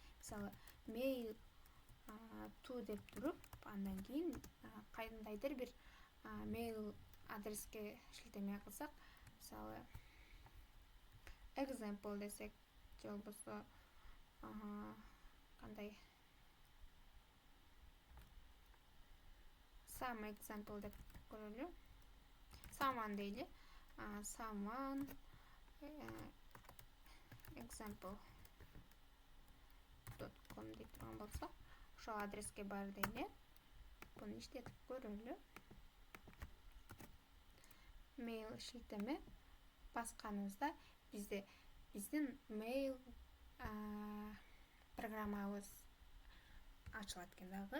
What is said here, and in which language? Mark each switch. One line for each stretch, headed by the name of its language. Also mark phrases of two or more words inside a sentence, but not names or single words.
Kyrgyz: Мисалы,
English: mail to
Kyrgyz: деп туруп, андан кийин кандайдыр бир mail адреске шилтеме кылсак, мисалы, example десек, же болбосо кандай
English: some example
Kyrgyz: деп көрөлү. Someone дейли.
English: Someone example.com
Kyrgyz: деп турган болсо, ошол адреске бар дейли. Буну иштетип көрөлү. Mail шилтеме басканыбызда биздин mail программабыз ачылат экен дагы.